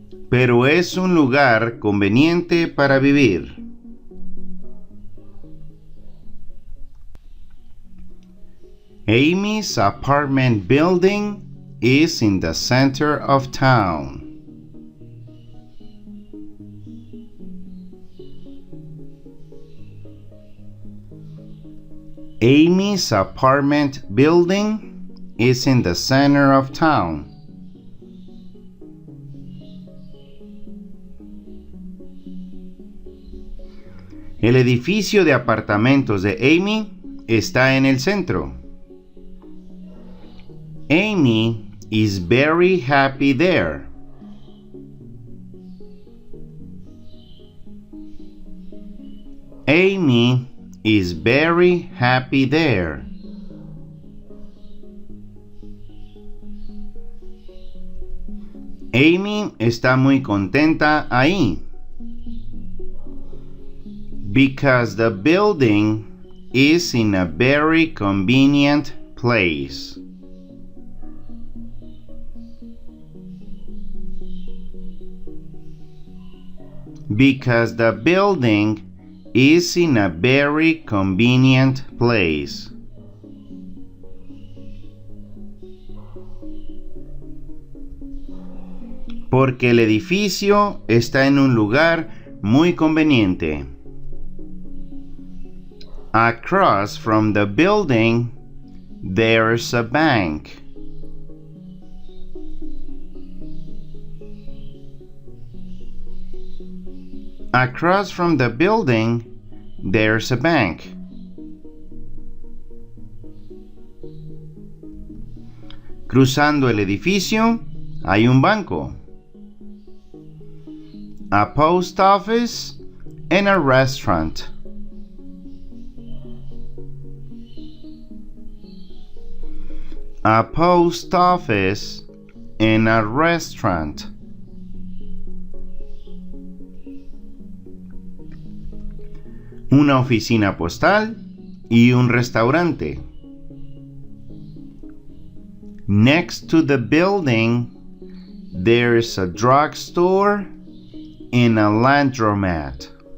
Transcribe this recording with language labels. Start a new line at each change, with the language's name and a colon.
Spanish: Pero es un lugar conveniente para vivir.
English: Amy's apartment building is in the center of town. Amy's apartment building is in the center of town.
Spanish: El edificio de apartamentos de Amy está en el centro.
English: Amy is very happy there. Amy is very happy there.
Spanish: Amy está muy contenta ahí.
English: Because the building is in a very convenient place. Because the building is in a very convenient place.
Spanish: Porque el edificio está en un lugar muy conveniente.
English: Across from the building, there's a bank. Across from the building, there's a bank.
Spanish: Cruzando el edificio, hay un banco.
English: A post office and a restaurant. A post office and a restaurant.
Spanish: Una oficina postal y un restaurante.
English: Next to the building, there's a drugstore and a laundromat.